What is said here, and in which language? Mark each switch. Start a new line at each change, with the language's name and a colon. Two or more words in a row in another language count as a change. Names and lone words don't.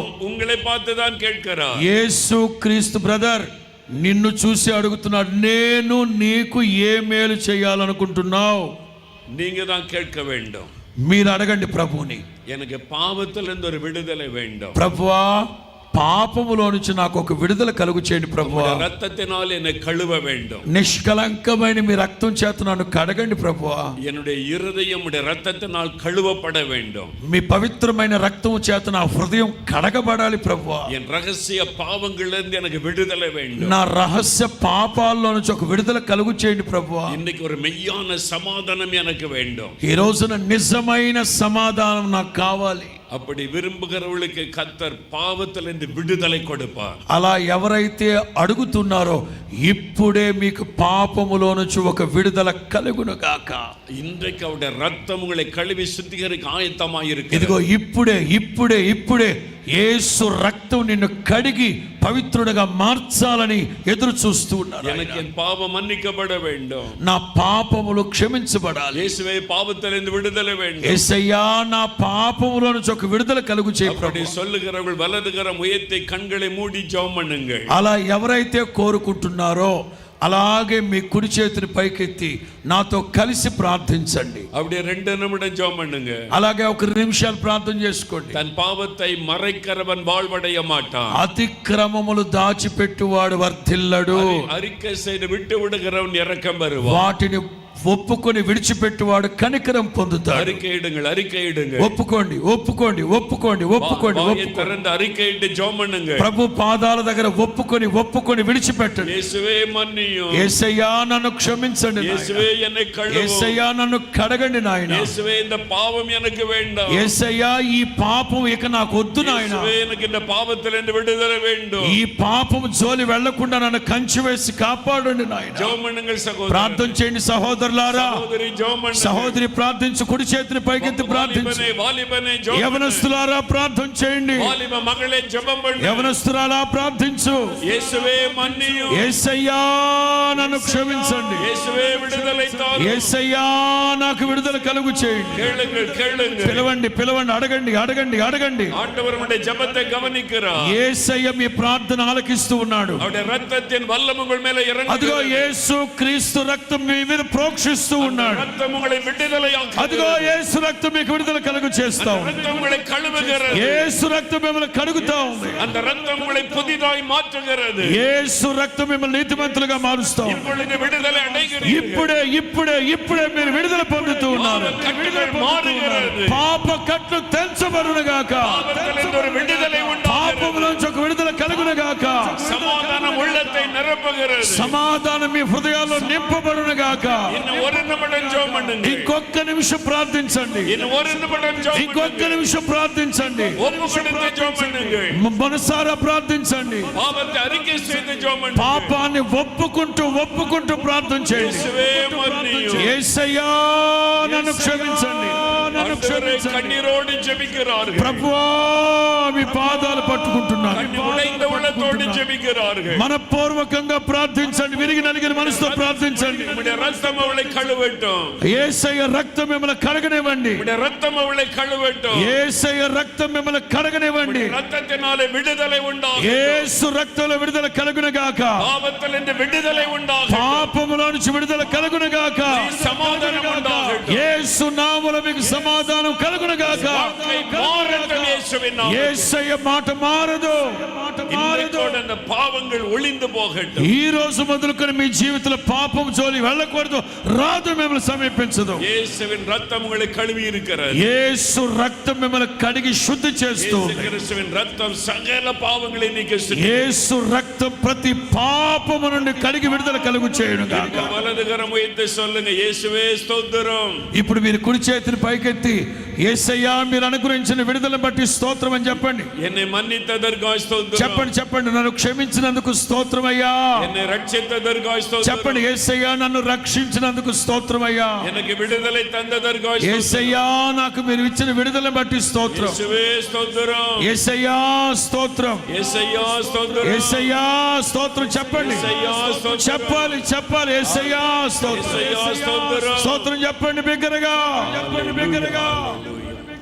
Tamil: இயேசு உங்களை பார்த்து தான் கேட்கிறார்.
Telugu: యేసు క్రీస్తు బ్రదర్ నిన్ను చూసి అడుగుతున్నాడు, నేను నీకు ఏ మేలు చేయాలనుకుంటున్నావు?
Tamil: நீங்க தான் கேட்க வேண்டும்.
Telugu: మీరు అడగండి ప్రభువుని.
Tamil: எனக்கு பாவத்திலிருந்து ஒரு விடுதலை வேண்டும்.
Telugu: ప్రభువా, పాపములో నుంచి నాకు ఒక విడుదల కలుగు చేయండి ప్రభువా.
Tamil: ரத்தத்தினால் என்னை கழுவ வேண்டும்.
Telugu: నిష్కలంకమైన మీ రక్తం చేత నన్ను కడగండి ప్రభువా.
Tamil: என்னுடைய இருதயம் உடைய ரத்தத்தினால் கழுவப்பட வேண்டும்.
Telugu: మీ పవిత్రమైన రక్తం చేత నా హృదయం కడగబడాలి ప్రభువా.
Tamil: என் ரகசிய பாவங்களிலிருந்து எனக்கு விடுதலை வேண்டும்.
Telugu: నా రహస్య పాపాల్లో నుంచి ఒక విడుదల కలుగు చేయండి ప్రభువా.
Tamil: இன்னைக்கு ஒரு மெய்யான சமாதானம் எனக்கு வேண்டும்.
Telugu: ఈ రోజున నిజమైన సమాధానం నాకు కావాలి.
Tamil: அப்படி விரும்புகிறவர்களுக்கு கர்த்தர் பாவத்திலிருந்து விடுதலை கொடுப்பார்.
Telugu: అలా ఎవరైతే అడుగుతున్నారో ఇప్పుడే మీకు పాపములో నుంచి ఒక విడుదల కలుగును గాక.
Tamil: இன்றைக்கு அவருடைய ரத்தம் உங்களை கழுவி சுத்திகரிக்க ஆயத்தமாய் இருக்கிறது.
Telugu: ఇదిగో ఇప్పుడే ఇప్పుడే ఇప్పుడే యేసు రక్తం నిన్ను కడిగి పవిత్రుడిగా మార్చాలని ఎదురు చూస్తూ ఉన్నాడు.
Tamil: எனக்கு என் பாவம் மன்னிக்கப்பட வேண்டும்.
Telugu: నా పాపములు క్షమించబడాలి.
Tamil: இயேசுவே பாவத்திலிருந்து விடுதலை வேண்டும்.
Telugu: యేసయ్యా, నా పాపములో నుంచి ఒక విడుదల కలుగు చేయి
Tamil: அப்படி
Telugu: ప్రభువా.
Tamil: சொல்லுகிறவர்கள் வலது கரம் உயர்த்தி கண்களை மூடி ஜெபம் பண்ணுங்கள்.
Telugu: అలా ఎవరైతే కోరుకుంటున్నారో అలాగే మీ కుడి చేతిని పైకెత్తి నాతో కలిసి ప్రార్థించండి.
Tamil: அப்படியே 2 நிமிடம் ஜெபம் பண்ணுங்க.
Telugu: అలాగే ఒక 2 నిమిషాలు ప్రార్థన చేసుకోండి.
Tamil: தன் பாவத்தை மறைக்கிறவன் வாழ்வடைய மாட்டான்.
Telugu: అతిక్రమములు దాచిపెట్టువాడు వర్ధిల్లడు.
Tamil: அறிக்கை செய்து விட்டு விடுகிறவன் இரக்கம் வருவான்.
Telugu: వాటిని ఒప్పుకొని విడిచిపెట్టువాడు కనికరం పొందుతాడు.
Tamil: அறிக்கையிடுங்கள், அறிக்கையிடுங்க.
Telugu: ఒప్పుకోండి, ఒప్పుకోండి, ఒప్పుకోండి, ఒప్పుకోండి,
Tamil: வாயை
Telugu: ఒప్పుకోండి.
Tamil: திறந்து அறிக்கையிட்டு ஜெபம் பண்ணுங்க.
Telugu: ప్రభు పాదాల దగ్గర ఒప్పుకొని విడిచిపెట్టండి.
Tamil: இயேசுவே மன்னியும்.
Telugu: యేసయ్యా, నన్ను క్షమించండి నాయనా.
Tamil: இயேசுவே என்னை கழுவும்.
Telugu: యేసయ్యా, నన్ను కడగండి నాయనా.
Tamil: இயேசுவே இந்த பாவம் எனக்கு வேண்டாம்.
Telugu: యేసయ్యా, ఈ పాపం ఇక నాకు వద్దు నాయనా.
Tamil: இயேசுவே எனக்கு இந்த பாவத்திலிருந்து விடுதலை வேண்டும்.
Telugu: ఈ పాపం జోలి వెళ్లకుండా నన్ను కంచి వేసి కాపాడండి నాయనా.
Tamil: ஜெபம் பண்ணுங்கள் சகோதரர்.
Telugu: ప్రార్థన చేయండి సహోదరులారా.
Tamil: சகோதரி ஜெபம் பண்ணுங்க.
Telugu: సహోదరి ప్రార్థించు, కుడి చేతిని పైకెత్తి ప్రార్థించు.
Tamil: வாலிபனே ஜெபம் பண்ணுங்க.
Telugu: యవనస్తులారా ప్రార్థన చేయండి.
Tamil: வாலிப மகளே ஜெபம் பண்ணுங்க.
Telugu: యవనస్తులారా ప్రార్థించు.
Tamil: இயேசுவே மன்னியு.
Telugu: యేసయ్యా, నన్ను క్షమించండి.
Tamil: యేసువే విడుదலை தாரும்.
Telugu: యేసయ్యా, నాకు విడుదల కలుగు చేయండి.
Tamil: கேளுங்கள், கேளுங்கள்.
Telugu: పిలవండి, పిలవండి, అడగండి, అడగండి, అడగండి.
Tamil: ஆண்டவர் உங்களுடைய ஜெபத்தை கவனிக்கிறார்.
Telugu: యేసయ్య మీ ప్రార్థన ఆలకిస్తూ ఉన్నాడు.
Tamil: அவருடைய இரத்தத்தின் வல்லமை உங்கள் மேல இறங்குகிறது.
Telugu: అదిగో యేసు క్రీస్తు రక్తం మీ మీద ప్రోక్షిస్తూ ఉన్నాడు.
Tamil: இரத்தம் உங்களை விடுதலையாக்குகிறது.
Telugu: అదిగో యేసు రక్తం మీకు విడుదల కలుగు చేస్తా ఉంది.
Tamil: இரத்தம் உங்களை கழுவுகிறது.
Telugu: యేసు రక్తం మిమ్మల్ని కడుగుతా ఉంది.
Tamil: அந்த இரத்தம் உங்களை புதிதாய் மாற்றுகிறது.
Telugu: యేసు రక్తం మిమ్మల్ని నీతిమంతులుగా మారుస్తా ఉంది.
Tamil: இப்பொழுது விடுதலை அடைகிறீர்கள்.
Telugu: ఇప్పుడే ఇప్పుడే ఇప్పుడే మీరు విడుదల పొందుతూ ఉన్నారు.
Tamil: கட்டுகள் மாறுகிறது.
Telugu: పాప కట్లు తెంచబడును గాక.
Tamil: பாவத்திலிருந்து ஒரு விடுதலை உண்டாகிறது.
Telugu: పాపములోంచి ఒక విడుదల కలుగును గాక.
Tamil: சமாதானம் உள்ளத்தை நிரப்புகிறது.
Telugu: సమాధానం మీ హృదయాల్లో నింపబడును గాక.
Tamil: இன்னும் ஒரு நிமிடம் ஜெபம் பண்ணுங்க.
Telugu: ఇంకొక నిమిషం ప్రార్థించండి.
Tamil: இன்னும் ஒரு நிமிடம் ஜெபம்
Telugu: ఇంకొక నిమిషం ప్రార్థించండి.
Tamil: ஒப்புக்கொடுத்து ஜெபம் பண்ணுங்க.
Telugu: మనసారా ప్రార్థించండి.
Tamil: பாவத்தை அறிக்கை செய்து ஜெபம் பண்ணுங்க.
Telugu: పాపాన్ని ఒప్పుకుంటూ ప్రార్థన చేయండి.
Tamil: இயேசுவே மன்னியும்.
Telugu: యేసయ్యా, నన్ను క్షమించండి, నన్ను క్షమించండి.
Tamil: கண்ணீரோடு ஜெபிக்கிறார்கள்.
Telugu: ప్రభువా, మీ పాదాలు పట్టుకుంటున్నాను.
Tamil: உடைந்த உள்ளத்தோடு ஜெபிக்கிறார்கள்.
Telugu: మనపూర్వకంగా ప్రార్థించండి. విరిగి నలిగిన మనసుతో ప్రార్థించండి.
Tamil: உம்முடைய ரத்தம் அவளை கழுவட்டும்.
Telugu: యేసయ్య రక్తం మిమ్మల్ని కడగనివ్వండి.
Tamil: உம்முடைய ரத்தம் அவளை கழுவட்டும்.
Telugu: యేసయ్య రక్తం మిమ్మల్ని కడగనివ్వండి.
Tamil: ரத்தத்தினாலே விடுதலை உண்டாகும்.
Telugu: యేసు రక్తంలో విడుదల కలుగును గాక.
Tamil: பாவத்திலிருந்து விடுதலை உண்டாகும்.
Telugu: పాపములో నుంచి విడుదల కలుగును గాక.
Tamil: சமாதானம் உண்டாகட்டும்.
Telugu: యేసు నామములో మీకు సమాధానం కలుగును గాక.
Tamil: வாழ்க்கை மாறட்டும் இயேசுவின் நாமத்தில்.
Telugu: యేసయ్య మాట మారదు.
Tamil: இன்றைக்கோடு அந்த பாவங்கள் ஒளிந்து போகட்டும்.
Telugu: ఈ రోజు మొదలుకొని మీ జీవితంలో పాపం జోలి వెళ్ళకూడదు, రాదు, మిమ్మల్ని సమీపించదు.
Tamil: இயேசுவின் ரத்தம் உங்களை கழுவி இருக்கிறது.
Telugu: యేసు రక్తం మిమ్మల్ని కడిగి శుద్ధి చేస్తూ
Tamil: இயேசு கிறிஸ்துவின் ரத்தம் சகல பாவங்களை நீக்கி
Telugu: యేసు రక్తం ప్రతి పాపము నుండి కడిగి విడుదల కలుగు చేయును గాక.
Tamil: வலது கரம் உயர்த்தி சொல்லுங்க, இயேசுவே ஸ்தோத்திரம்.
Telugu: ఇప్పుడు మీరు కుడి చేతిని పైకెత్తి యేసయ్యా, మీరు అనుగ్రహించిన విడుదలను బట్టి స్తోత్రం అని చెప్పండి.
Tamil: என்னை மன்னித்ததற்காய் ஸ்தோத்திரம்.
Telugu: చెప్పండి, చెప్పండి. నన్ను క్షమించినందుకు స్తోత్రం అయ్యా.
Tamil: என்னை ரட்சித்ததற்காய் ஸ்தோத்திரம்.
Telugu: చెప్పండి, యేసయ్యా, నన్ను రక్షించినందుకు స్తోత్రం అయ్యా.
Tamil: எனக்கு விடுதலை தந்ததற்காய் ஸ்தோத்திரம்.
Telugu: యేసయ్యా, నాకు మీరు ఇచ్చిన విడుదలను బట్టి స్తోత్రం.
Tamil: இயேசுவே ஸ்தோத்திரம்.
Telugu: యేసయ్యా స్తోత్రం.
Tamil: இயேசையா ஸ்தோத்திரம்.
Telugu: యేసయ్యా స్తోత్రం చెప్పండి, యేసయ్యా స్తోత్రం. చెప్పాలి చెప్పాలి. యేసయ్యా స్తోత్రం, యేసయ్యా స్తోత్రం. స్తోత్రం చెప్పండి బిగ్గరగా, చెప్పండి బిగ్గరగా.